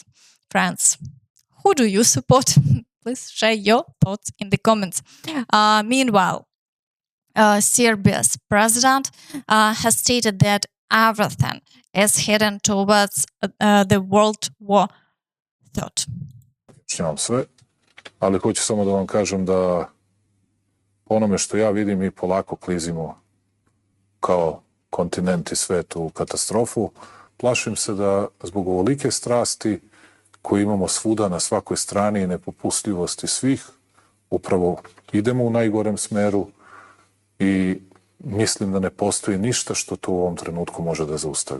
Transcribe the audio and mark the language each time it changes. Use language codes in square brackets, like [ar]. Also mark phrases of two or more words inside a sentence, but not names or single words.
[en] Friends, who do you support? Please share your thoughts in the comments. Meanwhile, Serbia's president has stated that everything is heading towards the World War III. [sr] Objašnjavam sve, ali hoću samo da vam kažem da po onome što ja vidim mi polako klizimo kao kontinent i svet u katastrofu. Plašim se da zbog ovolike strasti koju imamo svuda na svakoj strani i nepopustljivosti svih, upravo idemo u najgorem smeru i mislim da ne postoji ništa što to u ovom trenutku može da zaustavi.